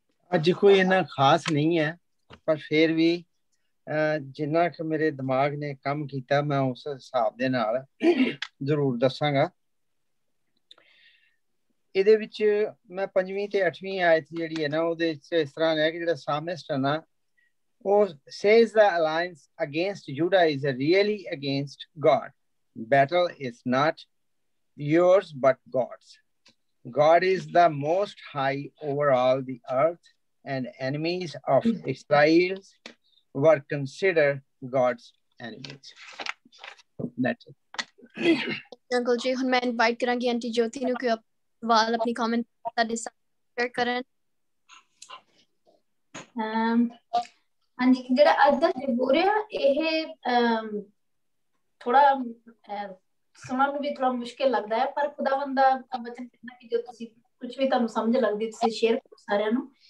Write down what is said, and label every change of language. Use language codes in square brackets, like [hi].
[pa] ਅੱਜ ਕੋਈ ਇੰਨਾ ਖਾਸ ਨਹੀਂ ਹੈ, ਪਰ ਫਿਰ ਵੀ ਜਿੰਨਾ ਕਿ ਮੇਰੇ ਦਿਮਾਗ ਨੇ ਕੰਮ ਕੀਤਾ ਮੈਂ ਉਸ ਹਿਸਾਬ ਦੇ ਨਾਲ ਜ਼ਰੂਰ ਦੱਸਾਂਗਾ। ਇਹਦੇ ਵਿੱਚ ਮੈਂ 5ਵੀਂ ਤੇ 8ਵੀਂ ਆਇਤ ਜਿਹੜੀ ਹੈ ਨਾ ਉਹਦੇ ਵਿੱਚ ਇਸ ਤਰ੍ਹਾਂ ਹੈ ਕਿ ਜਿਹੜਾ ਸਾਮਿਸਟ ਹੈ ਨਾ ਉਹ [en] says the alliance against Judah is really against God. Battle is not yours but God's. God is the most high over all the earth, and enemies of Israel were considered God's enemies. That's it. [pa] Uncle ji, ਹੁਣ ਮੈਂ invite ਕਰਾਂਗੀ aunty ਜੋਤੀ ਨੂੰ ਕਿ ਸਵਾਲ, ਆਪਣੀ comment ਸਾਡੇ ਸਾਥ share ਕਰਨ। ਹਾਂਜੀ, ਜਿਹੜਾ ਅੱਜ ਦਾ ਜ਼ਬੂਰ ਆ ਇਹ ਥੋੜਾ ਸੁਣਨ ਨੂੰ ਵੀ ਥੋੜਾ ਮੁਸ਼ਕਿਲ ਲੱਗਦਾ ਹੈ, ਪਰ ਖੁਦਾਵੰਦ ਦਾ ਵਚਨ ਕਹਿੰਦਾ ਕਿ ਜੋ ਤੁਸੀਂ ਕੁਝ ਵੀ ਤੁਹਾਨੂੰ ਸਮਝ ਲੱਗਦੀ ਤੁਸੀਂ ਸ਼ੇਅਰ ਕਰੋ ਸਾਰਿਆਂ ਨੂੰ।